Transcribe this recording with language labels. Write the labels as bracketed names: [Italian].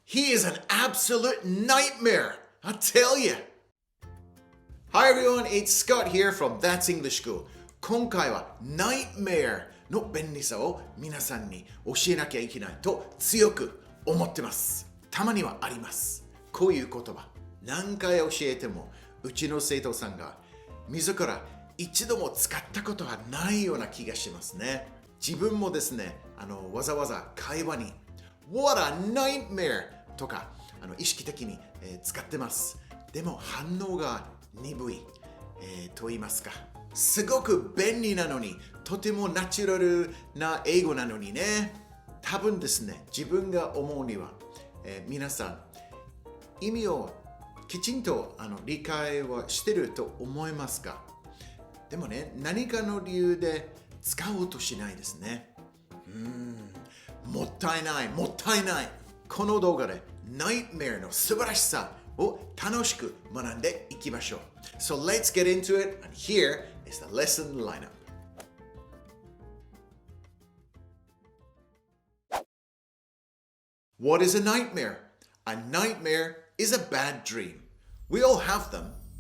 [English] He is an absolute nightmare, I tell you. Hi everyone, it's Scott here from That's English School. [Japanese] 今回は nightmare の便利さを皆さんに教えなきゃいけないと強く思ってます。たまにはあります。こういう言葉、何回教えてもうちの生徒さんが自ら一度も使ったことがないような気がしますね。自分もですね、わざわざ会話に [English] What a nightmare [Japanese] とか意識的に、使ってます。でも反応が鈍い、と言いますか。すごく便利なのに、とてもナチュラルな英語なのにね。多分ですね、自分が思うには、皆さん意味をきちんと理解はしてると思いますか？でもね、何かの理由で使おうとしないですね。もったいない、もったいない。この動画で Nightmare の素晴らしさを楽しく学んでいきましょう。 [English] So let's get into it, and here is the lesson lineup. What is a nightmare? A nightmare is a bad dream. We all have them.